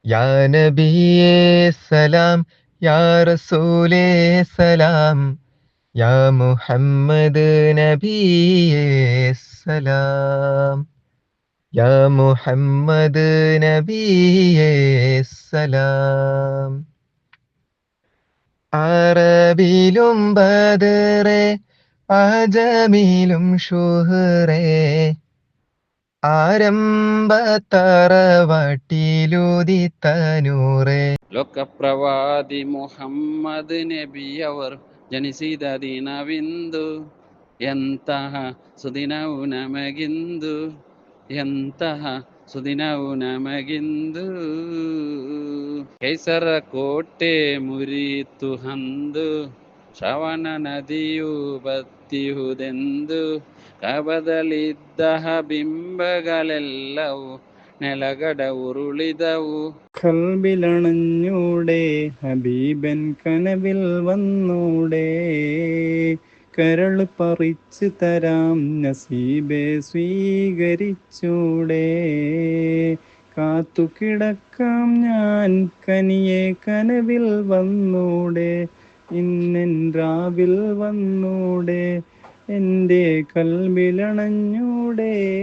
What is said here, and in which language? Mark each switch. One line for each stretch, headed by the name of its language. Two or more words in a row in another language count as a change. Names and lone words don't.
Malayalam: യാ നബിയേ സലാം, യാ റസൂലേ സലാം, യാ മുഹമ്മദ് നബിയേ സലാം, യാ മുഹമ്മദ് നബിയേ സലാം. അറബിലും ബദറേ, അജമിലും ഷുഹറേ, ആരംഭത്തറവാട്ടിലുദിത്തനൂറേ.
Kannada: ಲೋಕಪ್ರವಾದಿ ಮುಹಮ್ಮದ್ ನಬಿಯವರು ಜನಿಸಿದ ದಿನವಿಂದು, ಎಂತಹ ಸುದಿನವು ನಮಗಿಂದು, ಎಂತಹ ಸುದಿನವು ನಮಗಿಂದು. ಕೈಸರ ಕೋಟೆ ಮುರಿತು ಹಂದು, ಶ್ರವಣ ನದಿಯು ಬತ್ತಿಹುದೆಂದು, ಕಬದಲಿದ್ದ ಬಿಂಬಗಳೆಲ್ಲವೂ ನೆಲಗಡ ಉರುಳಿದವು.
Malayalam: കൽബിലണഞ്ഞൂടെ ഹബീബൻ കനവിൽ വന്നൂടെ, കരൾ പറിച്ചു തരാം നസീബെ സ്വീകരിച്ചൂടെ. കാത്തുകിടക്കാം ഞാൻ കനിയെ കനവിൽ വന്നൂടെ, ഇന്നൻ രാവിൽ വന്നൂടെ, എൻ്റെ കൽബിലണഞ്ഞൂടെ.